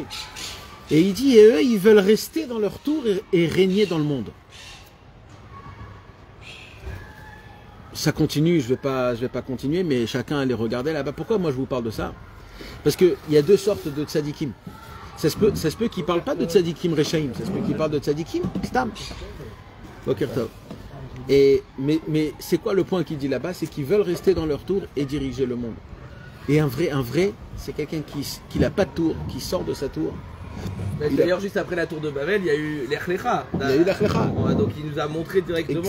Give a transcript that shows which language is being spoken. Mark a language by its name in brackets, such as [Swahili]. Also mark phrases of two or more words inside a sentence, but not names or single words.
[French] Et il dit, et eux, ils veulent rester dans leur tour et régner dans le monde. Ça continue, je vais pas continuer, mais chacun allait regarder là-bas. Pourquoi moi je vous parle de ça? Parce qu'il y a 2 sortes de tzadikim. Ça se peut qu'ils ne parlent pas de [Hebrew] צדיקים רשעים, [French] ça se peut qu'ils parlent de [Hebrew] צדיקים סתם. בוקר טוב. [French] Mais c'est quoi le point qu'il dit là-bas? C'est qu'ils veulent rester dans leur tour et diriger le monde. Et un vrai, c'est quelqu'un qui n'a pas de tour, qui sort de sa tour. D'ailleurs, juste après la tour de Babel, il y a eu l'Echlecha. Il y a eu l'Echlecha. Donc il nous a montré directement